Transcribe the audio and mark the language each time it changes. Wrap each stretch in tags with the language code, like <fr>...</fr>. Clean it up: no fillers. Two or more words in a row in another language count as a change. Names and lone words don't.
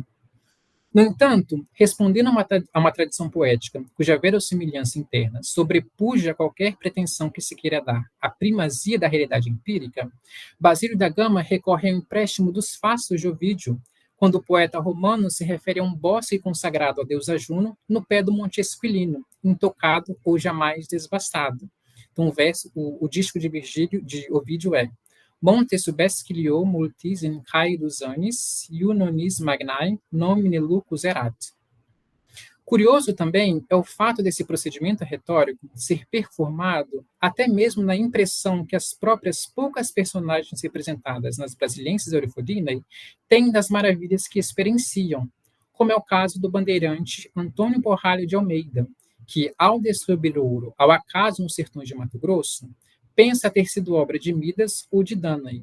<pt>No entanto, respondendo a uma tradição poética cuja verossimilhança interna sobrepuja qualquer pretensão que se queira dar à primazia da realidade empírica, Basílio da Gama recorre ao empréstimo dos Fastos de Ovídio, quando o poeta romano se refere a um bosque consagrado à deusa Juno no pé do Monte Esquilino, intocado ou jamais desvastado. Então, o disco de Ovídio é</pt> <la>Monte subesquilio multis in caedus annis, iunonis magnae, nomine lucus erat.</la> <pt>Curioso também é o fato desse procedimento retórico ser performado até mesmo na impressão que as próprias poucas personagens representadas nas Brasilienses Eurifodinae têm das maravilhas que experienciam, como é o caso do bandeirante Antônio Borralho de Almeida, que, ao descobrir ouro ao acaso nos sertões de Mato Grosso, pensa ter sido obra de Midas ou de Danae.</pt>